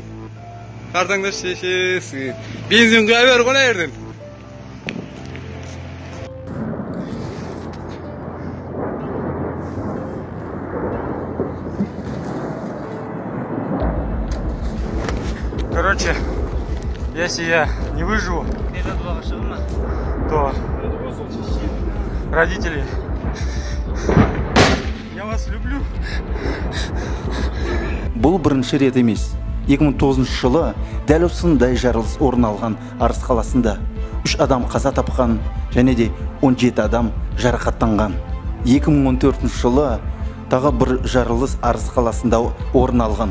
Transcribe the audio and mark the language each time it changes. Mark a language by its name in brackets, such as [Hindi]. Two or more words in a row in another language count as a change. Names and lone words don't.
[Kazakh] Қарсаңда шешесіз. Бензин құя бер ғой ерден. [Russian] Короче, если я не выживу, то родители, я вас люблю. [Kazakh] Бұл бірінші рет емес. 2009 жылы дәл осындай жарылыс орын алған Арыс қаласында 3 адам қаза тапқан және де 17 адам жарақаттанған. 2014 жылы тағы бір жарылыс Арыс қаласында орын алған.